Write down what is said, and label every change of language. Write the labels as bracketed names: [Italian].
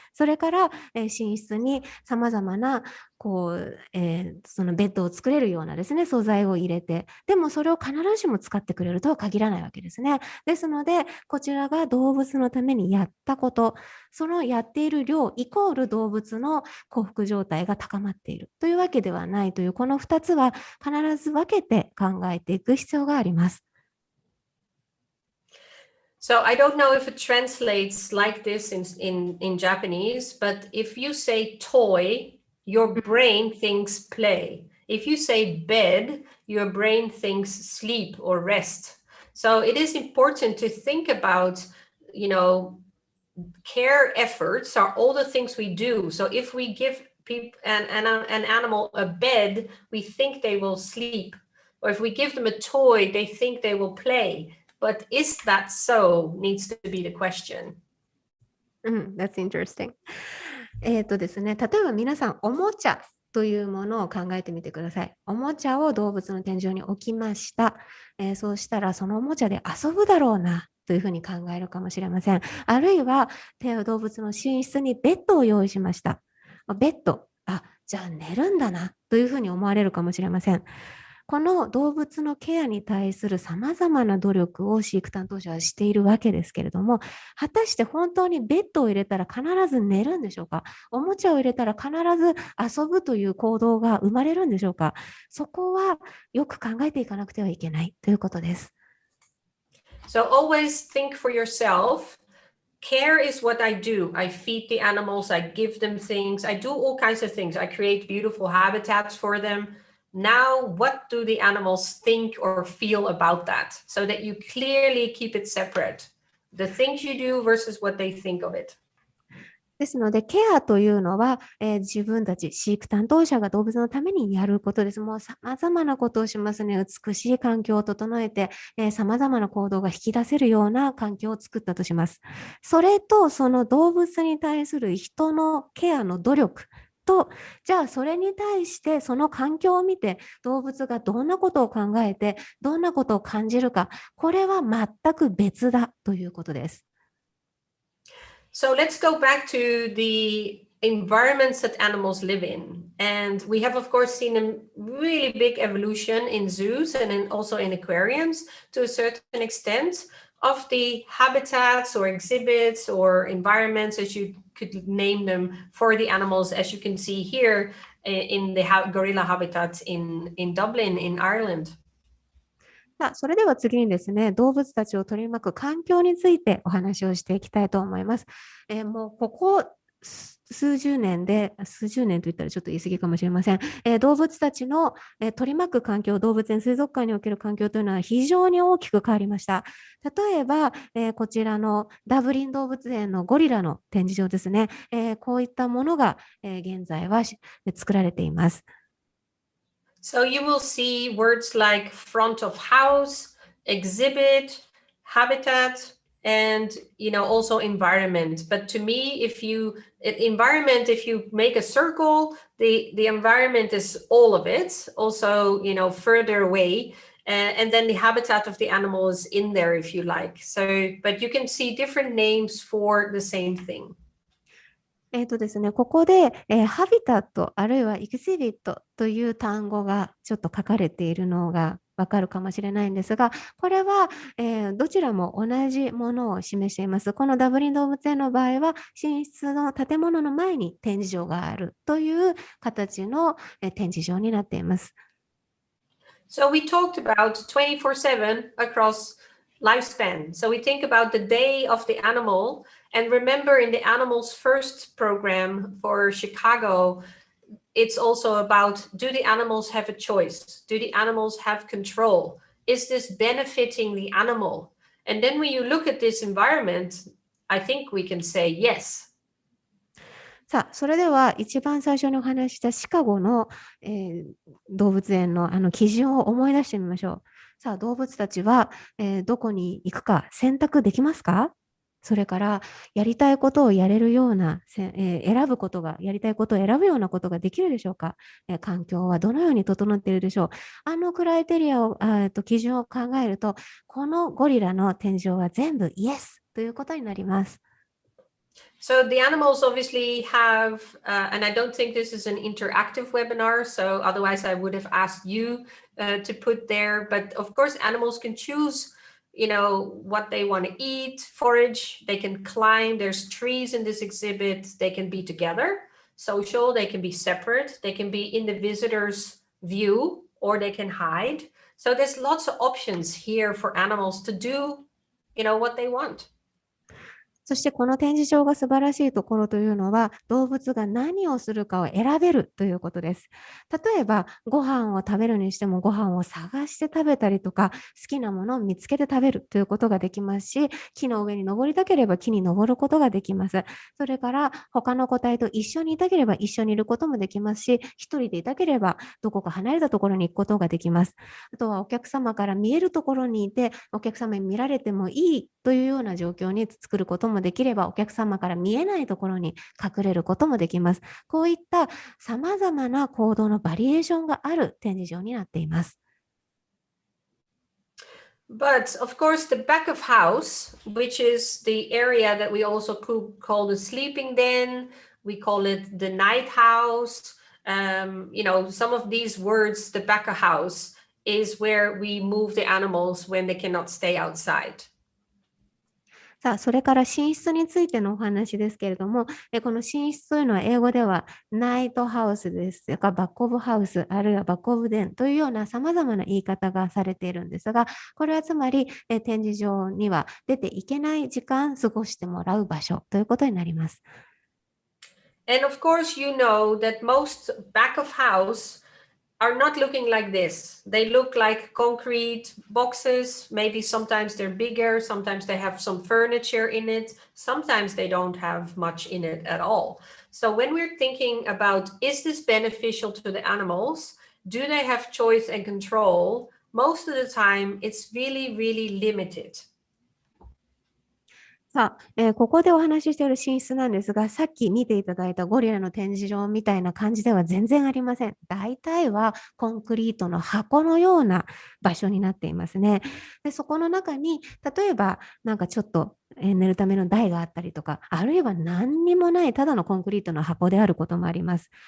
[Japanese] それから、寝室に様々なそのベッドを作れるようなですね、素材を入れて、でもそれを必ずしも使ってくれるとは限らないわけですね。ですので、こちらが動物のためにやったこと、そのやっている量イコール動物の幸福状態が高まっているというわけではないという、この2つは必ず分けて考えていく必要があります。 [English] So I don't know if it translates like this in Japanese, but if you say toy, your brain thinks play. If you say bed, your brain thinks sleep or rest. So it is important to think about, care efforts are all the things we do. So if we give people an animal a bed, we think they will sleep. Or if we give them a toy, they think they will play. But is that so needs to be the question. That's interesting. [Japanese] ですね、例えば皆さん、おもちゃというものを考えてみてください。おもちゃを動物の天井に置きました。そうしたら、そのおもちゃで遊ぶだろうなというふうに考えるかもしれません。あるいは、動物の寝室にベッドを用意しました。ベッド、じゃあ寝るんだなというふうに思われるかもしれません。この動物のケアに対するさまざまな努力を飼育担当者はしているわけですけれども、果たして本当にベッドを入れたら必ず寝るんでしょうか？おもちゃを入れたら必ず遊ぶという行動が生まれるんでしょうか？そこはよく考えていかなくてはいけないということです。 [English] So always think for yourself. Care is what I do. I feed the animals, I give them things, I do all kinds of things. I create beautiful habitats for them. Now, what do the animals think or feel about that? So that you clearly keep it separate. The things you do versus what they think of it. [Japanese] ですので、ケアというのは、自分たち飼育担当者が動物のためにやることです。もう様々なことをしますね。美しい環境を整えて、様々な行動が引き出せるような環境を作ったとします。それと、その動物に対する人のケアの努力と、じゃあそれに対してその環境を見て動物がどんなことを考えて、どんなことを感じるか、これは全く別だということです。 [English] So let's go back to the environments that animals live in. And we have, of course, seen a really big evolution in zoos and also in aquariums to a certain extent of the habitats or exhibits or environments, as you could name them, for the animals, as you can see here in the gorilla habitat in Dublin, in Ireland. [Japanese] それでは次にですね、動物たちを取り巻く環境についてお話をしていきたいと思います。もうここ数十年と言ったらちょっと言い過ぎかもしれません。動物たちの取り巻く環境、動物園水族館における環境というのは非常に大きく変わりました。例えば、こちらのダブリン動物園のゴリラの展示場ですね。こういったものが、現在は作られています。 [English] So you will see words like front of house, exhibit, habitat, and also environment. But to me, if you make a circle, the environment is all of it. Also, further away. And then the habitat of the animal is in there if you like. So, but you can see different names for the same thing. [Japanese] ですね、ここで、ハビタットあるいはエキシビットという単語がちょっと書かれているのがわかるかもしれないんですが、これは、どちらも同じものを示しています。このダブリン動物園の場合は、寝室の建物の前に展示場があるという形の、展示場になっています。 [English] So we talked about 24/7 across lifespan. So we think about the day of the animal. And remember, in the animals first program for Chicago, it's also about, do the animals have a choice? Do the animals have control? Is this benefiting the animal? And then when you look at this environment, I think we can say yes. [Japanese] さあ、それでは一番最初にお話ししたシカゴの、動物園の基準を思い出してみましょう。さあ、動物たちは、どこに行くか選択できますか？それからやりたいことをやれるような、選ぶことが、やりたいことを選ぶようなことができるでしょうか。環境はどのように整っているでしょう。クライテリアを、基準を考えると、このゴリラの天井は全部イエスということになります。 [English] So the animals obviously have, and I don't think this is an interactive webinar, so otherwise I would have asked you to put there, but of course animals can choose, what they want to eat, forage, they can climb, there's trees in this exhibit, they can be together, social, they can be separate, they can be in the visitor's view, or they can hide. So there's lots of options here for animals to do, what they want. [Japanese] そしてこの展示場が素晴らしいところというのは、動物が何をするかを選べるということです。例えば、ご飯を食べるにしてもご飯を探して食べたりとか、好きなものを見つけて食べるということができますし、木の上に登りたければ木に登ることができます。それから、他の個体と一緒にいたければ一緒にいることもできますし、一人でいたければどこか離れたところに行くことができます。あとはお客様から見えるところにいて、お客様に見られてもいいというような状況に作ることもできれば、お客様から見えないところに隠れることもできます。こういった様々な行動のバリエーションがある展示場になっています。 [English] But of course, the back of house, which is the area that we also could call the sleeping den, we call it the night house. Some of these words, the back of house, is where we move the animals when they cannot stay outside. [Japanese] さあ、それから寝室についてのお話ですけれども、この寝室というのは英語ではナイトハウスですとかバックオブハウス、あるいはバックオブデンというような様々な言い方がされているんですが、これはつまり展示場には出ていけない時間過ごしてもらう場所ということになります。 [English] And of course, you know that most back of house are not looking like this. They look like concrete boxes. Maybe sometimes they're bigger. Sometimes they have some furniture in it. Sometimes they don't have much in it at all. So when we're thinking about, is this beneficial to the animals? Do they have choice and control? Most of the time, it's really, really limited. [Japanese] さあ、ここでお話ししている寝室なんですが、さっき見ていただいたゴリラの展示場みたいな感じでは全然ありません。大体はコンクリートの箱のような場所になっていますね。で、そこの中に、例えばなんかちょっと寝るための台があったりとか、あるいは何にもないただのコンクリートの箱であることもあります。